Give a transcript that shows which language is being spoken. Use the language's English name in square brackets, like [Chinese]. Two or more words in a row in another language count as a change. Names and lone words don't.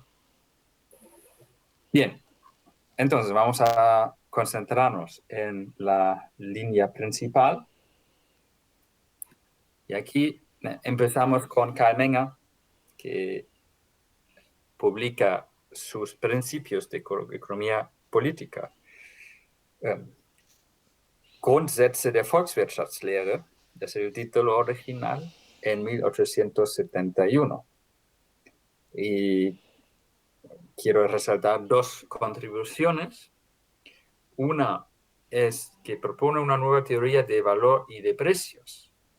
[Spanish] Bien, entonces vamos a concentrarnos en la línea principal. Y aquí empezamos con Carl Menger, que publica sus principios de economía política. Grundsätze der Volkswirtschaftslehre, das es el título original, en 1871. Y quiero resaltar dos contribuciones. Una es que propone una nueva teoría de valor y de precios.